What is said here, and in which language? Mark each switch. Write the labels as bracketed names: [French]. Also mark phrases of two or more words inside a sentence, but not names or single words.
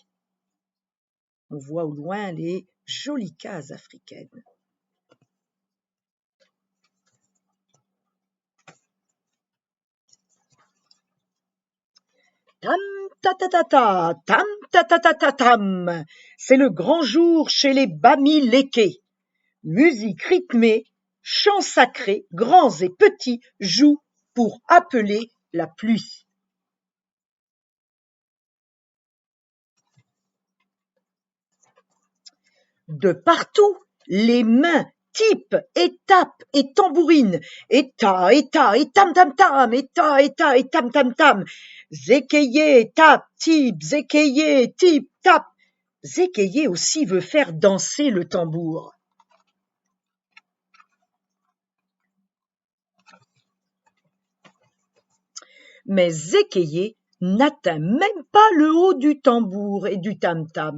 [French] On voit au loin les jolies cases africaines. Tam ta ta ta ta, tam ta ta ta ta tam. C'est le grand jour chez les Bamileke. Musique rythmée, chants sacrés, grands et petits jouent pour appeler la pluie. De partout, les mains typent et tapent et tambourinent, et ta, et tam tam tam, et ta, et tam tam tam. Zékeye, tape, type, Zékeye, type, tape. Zékeye aussi veut faire danser le tambour. Mais Zékeye n'atteint même pas le haut du tambour et du tam-tam.